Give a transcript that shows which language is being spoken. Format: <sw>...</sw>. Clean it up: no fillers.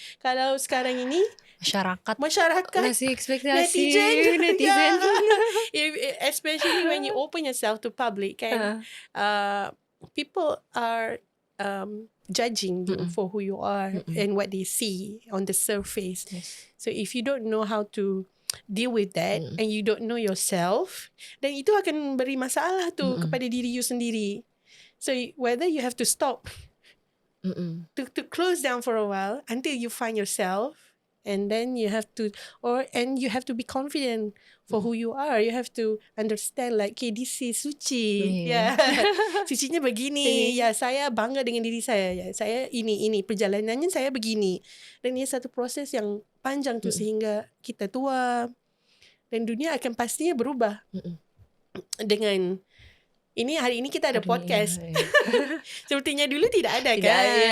<ms>Kalau sekarang ini masyarakat masih ekspektasi netizen.</ms> <en>Especially when you open yourself to public kan, people are judging you for who you are and what they see on the surface. So if you don't know how to deal with that and you don't know yourself, then</en> <ms>itu akan beri masalah tu kepada diri you sendiri.</ms> <en>So whether you have to stop to close down for a while until you find yourself, and then you have to you have to be confident for who you are. You have to understand like, okay, this is Suci.</en> <ms>Sucinya begini. Saya bangga dengan diri saya. Saya ini perjalanannya saya begini. Dan ini satu proses yang panjang tu sehingga kita tua dan dunia akan pastinya berubah. Dengan hari ini kita ada podcast. Sepertinya dulu tidak ada kan?</ms>